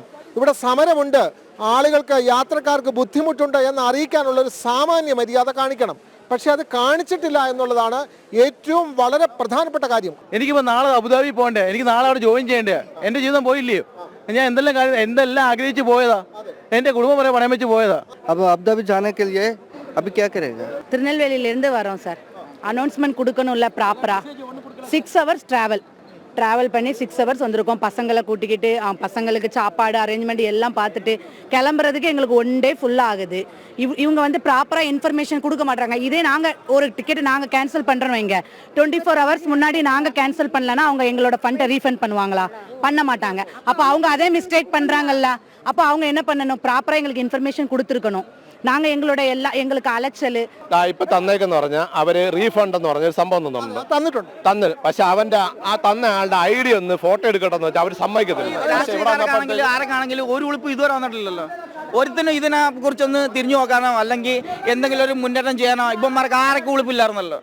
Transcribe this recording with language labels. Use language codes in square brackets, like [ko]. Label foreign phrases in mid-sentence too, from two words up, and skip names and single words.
[ml] ഇവിടെ സമരമുണ്ട്, ആളുകൾക്ക്, യാത്രക്കാർക്ക് ബുദ്ധിമുട്ടുണ്ട് എന്ന് അറിയിക്കാനുള്ള ഒരു സാമാന്യ മര്യാദ കാണിക്കണം. പക്ഷെ അത് കാണിച്ചിട്ടില്ല എന്നുള്ളതാണ് ഏറ്റവും വളരെ പ്രധാനപ്പെട്ട കാര്യം. എനിക്കിപ്പോൾ നാളെ അബുദാബി പോകണ്ടേ, എനിക്ക് നാളെ അവിടെ ജോയിൻ ചെയ്യണ്ടേ. എൻ്റെ ജീവിതം പോയില്ലയോ? ഞാൻ എന്തെല്ലാം ആഗ്രഹിച്ച് പോയതാ, എൻ്റെ കുടുംബം വരെ പണയം വെച്ച് പോയതാ. [hi] അപ്പോൾ അബുദാബി जाने के लिए अभी क्या करेगा? [ta] திருநெல்வேலியிலேருந்து வரோம் சார். அனௌன்ஸ்மெண்ட் கொடுக்கணும்ல ப்ராப்பராக. 6 hours ட்ராவல் பண்ணி 6 hours வந்திருக்கோம். பசங்களை கூட்டிக்கிட்டு பசங்களுக்கு சாப்பாடு அரேஞ்ச்மெண்ட் எல்லாம் பார்த்துட்டு கிளம்புறதுக்கு எங்களுக்கு 1 day ஃபுல்லாக ஆகுது. இவங்க வந்து ப்ராப்பராக இன்ஃபர்மேஷன் கொடுக்க மாட்டாங்க. இதே நாங்கள் ஒரு டிக்கெட் நாங்கள் கேன்சல் பண்ணுறோம் வைங்க, 24 hours முன்னாடி நாங்கள் கேன்சல் பண்ணலன்னா அவங்க எங்களோட ஃபண்டை ரீஃபண்ட் பண்ணுவாங்களா? பண்ண மாட்டாங்க. அப்போ அவங்க அதே மிஸ்டேக் பண்ணுறாங்கல்ல, அப்போ அவங்க என்ன பண்ணணும்? ப்ராப்பராக எங்களுக்கு இன்ஃபர்மேஷன் கொடுத்துருக்கணும். நாங்கள் எங்களுக்கு அலைச்சல் [ml] ഇപ്പൊ തന്നേക്കെന്ന് പറഞ്ഞാൽ അവര് റീഫണ്ട് എന്ന് പറഞ്ഞ സംഭവം തന്നിട്ടുണ്ട്. പക്ഷെ അവന്റെ ആ തന്ന ആളുടെ ഐഡി ഒന്ന് ഫോട്ടോ എടുക്കട്ടെന്ന് വെച്ചാൽ അവര് സമ്മതിക്കത്തില്ല. ആരൊക്കെയാണെങ്കിലും ഒരു ഉളുപ്പ് ഇതുവരെ വന്നിട്ടില്ലല്ലോ. ഒരുത്തിനും ഇതിനെ കുറിച്ചൊന്ന് തിരിഞ്ഞു നോക്കാനോ അല്ലെങ്കിൽ എന്തെങ്കിലും ഒരു മുന്നേറ്റം ചെയ്യാനോ ഇപ്പന്മാർക്ക് ആരൊക്കെ ഉളുപ്പില്ലായിരുന്നല്ലോ.